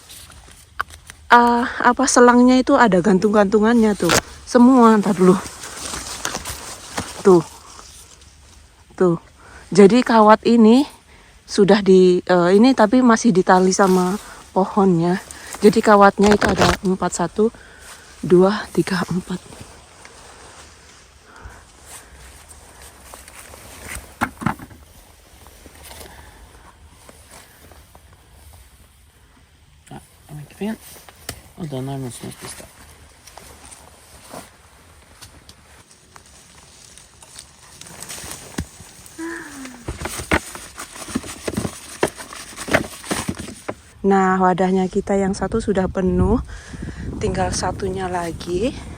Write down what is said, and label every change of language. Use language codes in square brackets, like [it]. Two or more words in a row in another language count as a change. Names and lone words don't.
[id] Selangnya itu ada gantung-gantungannya tuh. Semua, ntar dulu. Tuh. Jadi kawat ini sudah ini tapi masih ditali sama pohonnya. Jadi kawatnya itu ada 4, 1, 2, 3, 4. [no] Ja, den er ikke fin. Og den er noen som har spist da. [id] Nah, wadahnya kita yang satu sudah penuh, tinggal satunya lagi.